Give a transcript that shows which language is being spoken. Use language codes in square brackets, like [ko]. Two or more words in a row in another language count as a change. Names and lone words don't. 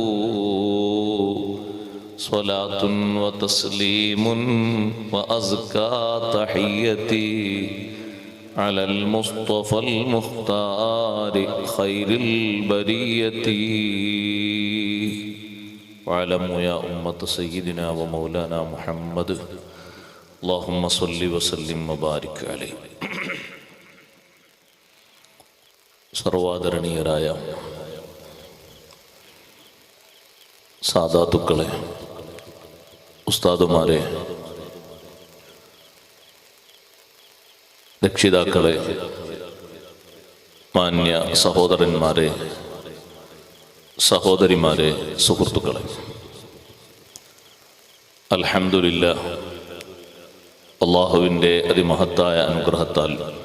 [ar] صلاة وتسليم وأزكى تحيتي على المصطفى المختار خير البرية. واعلموا يا أمة سيدنا ومولانا محمد، اللهم صل وسلم وبارك عليه. [ml] സർവാദരണീയരായ സാദാത്തുക്കളെ, ഉസ്താദുമാരെ, രക്ഷിതാക്കളെ, മാന്യ സഹോദരന്മാരെ, സഹോദരിമാരെ, സുഹൃത്തുക്കളെ, അൽഹംദുലില്ലാഹ്, അല്ലാഹുവിൻ്റെ അതിമഹത്തായ അനുഗ്രഹത്താൽ